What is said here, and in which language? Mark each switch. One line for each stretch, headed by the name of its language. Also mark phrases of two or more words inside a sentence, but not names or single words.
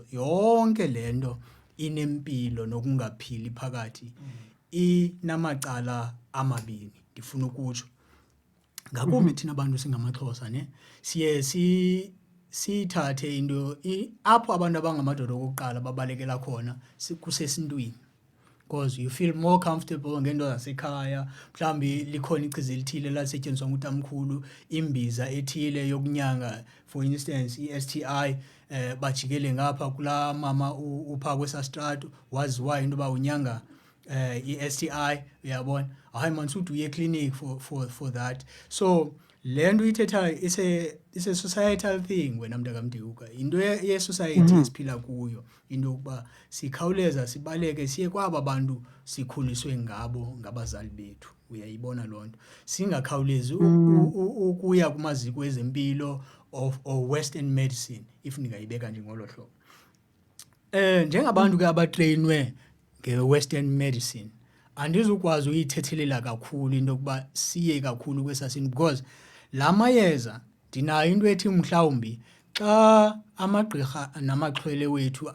Xhosa: Yonke le nto inempilo nokungaphili phakathi inamacala amabini, ndifuna ukutsho. Ngakumbi thina bantu singamaXhosa, ne siye sithathe into apho abantu abangamadoda okuqala babalekela khona kusesintwini,
English: because you feel more comfortable
Xhosa: ngento zasekhaya. Mhlawumbi likhona ichiza elithile lasetyenziswa ngutamkhulu, imbiza ethile yokunyanga,
English: for instance i-STI,
Xhosa: bajikele ngapha kulaa mama upha kwesaa strato waziwayo into yoba unyanga i-STI, uyabona. Hayi man, suthi uye clinic
English: for that.
Xhosa: So le nto ithethayo
English: it's a societal thing
Xhosa: wena mntakaMdeuka, into ye-society esiphila kuyo, into yokuba sikhawuleza sibaleke siye kwaba bantu sikhuliswe ngabo, ngabazali bethu. Uyayibona loo nto, singakhawulezi ukuya kumaziko ezempilo
English: or western medicine, if
Xhosa: ndingayibeka njengolo hlobo. Njengabantu ke abatreyinwe
English: nge-western medicine,
Xhosa: andizukwazi uyithethelela kakhulu into yokuba siye kakhulu kwesasintu, because la mayeza ndinayo into ethi mhlawumbi xa amagqirha namaxhwele wethu